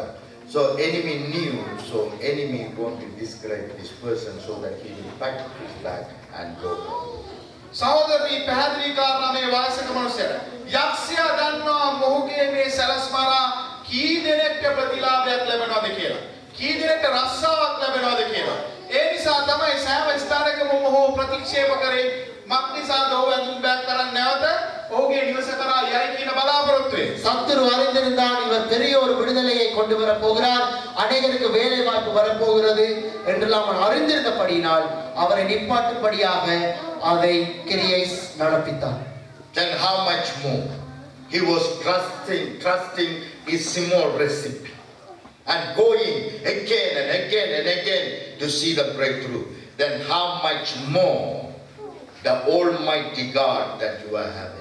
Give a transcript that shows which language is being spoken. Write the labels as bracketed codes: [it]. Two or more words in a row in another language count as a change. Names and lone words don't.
[en] So enemy knew, so enemy want to discourage this person so that he will pack his bag and go home. [si] සහෝදරනි පැහැදිලි කාරණා මේ වාසක මනුස්සයා යක්ෂයා දන්නවා මොහුගේ මේ සලස්මරා කී දෙනෙක්ට ප්‍රතිලාභයක් ලැබෙනවද කියලා. කී දෙනෙක්ට රස්සාවක් ලැබෙනවද කියලා. ඒ නිසා තමයි සෑම ස්ථානයකම මොහු ප්‍රතික්ෂේප කරේ. මක්නිසාද ඔහු ඇඳුම් බෑග් කරන් නැවත ඔහුගේ නිවස කරා යයි කියන බලාපොරොත්තුවේ. [ta] சத்துரு அறிந்திருந்தான் இவர் பெரிய ஒரு விடுதலையை கொண்டு வர போகிறார், அநேகருக்கு வேலை வாய்ப்பு வரப்போகிறது என்றெல்லாம் அவன் அறிந்திருந்தபடியினால் அவரை நிப்பாட்டும்படியாக அதை கிரியை நடப்பித்தான். [en] Then how much more? He was trusting his small recipe and going again and again and again to see the breakthrough. Then how much more the Almighty God that you are having